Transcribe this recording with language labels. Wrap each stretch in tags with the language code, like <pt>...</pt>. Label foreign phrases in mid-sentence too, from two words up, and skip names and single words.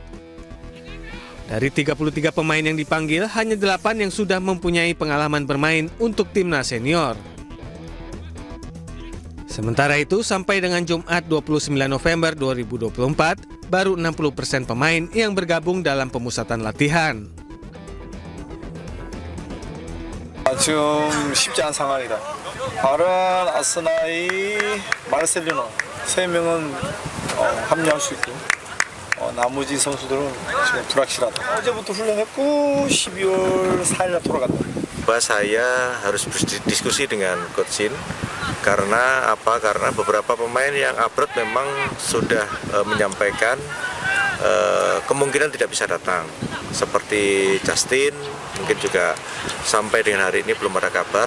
<id>Dari 33 pemain yang dipanggil, hanya 8 yang sudah mempunyai pengalaman bermain untuk timnas senior. Sementara itu, sampai dengan Jumat 29 November 2024, baru 60% pemain yang bergabung dalam pemusatan latihan.</id> <ko>지금 쉽지 않은 상황이다. 바른 아스나이, 마르셀리노 3명은 합류할 수 있고 나머지 선수들은 지금 불확실하다. 어제부터 훈련했고 12월 4일날 돌아간다.</ko> <id>Saya harus berdiskusi dengan Coach Shin karena beberapa pemain yang abroad memang sudah menyampaikan kemungkinan tidak bisa datang. Seperti Justin, mungkin juga sampai dengan hari ini belum ada kabar.</id>